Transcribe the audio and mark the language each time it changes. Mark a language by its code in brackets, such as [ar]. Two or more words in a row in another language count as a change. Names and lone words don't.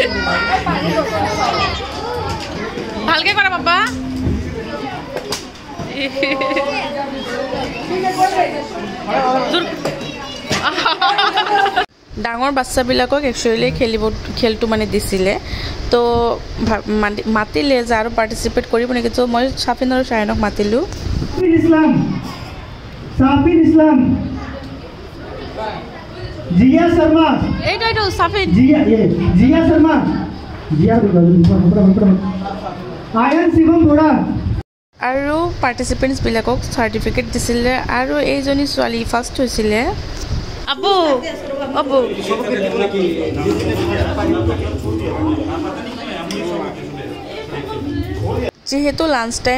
[as] ভালকে কৰা বাবা ডাঙৰ বাচ্চাবিলাকক একচুৱেলি খেলটো মানে দিছিলে তো মাতিলে যে আৰু পাৰ্টিচিপেট কৰিব নেকি তো মই চাফিন আৰু চায়নক মাতিলোঁ साफिन इस्लाम जिया शर्मा এইটো চাফিন जिया शर्मा जिया आयन शिवम थोड़ा আৰু পাৰ্টিচিপেণ্টছবিলাকক চাৰ্টিফিকেট দিছিলে আৰু এইজনী ছোৱালী ফাৰ্ষ্ট হৈছিলে আবু আবু যেহেতু [en] lunch time